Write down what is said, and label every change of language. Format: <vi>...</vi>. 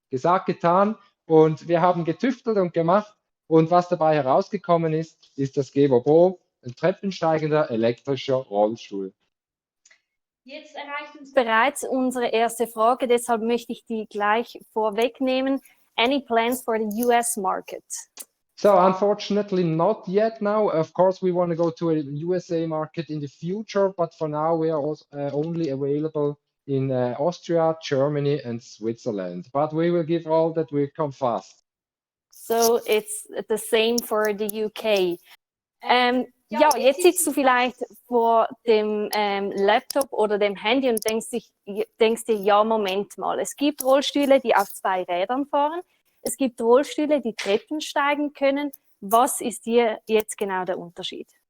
<de>Gesagt, getan und wir haben getüftelt und gemacht und was dabei herausgekommen ist, ist das Skevo Bro, ein treppensteigender elektrischer Rollstuhl. Jetzt erreicht uns bereits unsere erste Frage, deshalb möchte ich die gleich vorwegnehmen.</de> <en>Any plans for the US market? So unfortunately not yet now. Of course we want to go to a USA market in the future, but for now we are also, only available in Austria, Germany and Switzerland. But we will give all that we come fast. So it's the same for the UK.</en> <de>Ja, jetzt sitzt du vielleicht vor dem Laptop oder dem Handy und denkst dir, ja, Moment mal, es gibt Rollstühle, die auf 2 Rädern fahren, es gibt Rollstühle, die Treppen steigen können. Was ist hier jetzt genau der Unterschied?</de>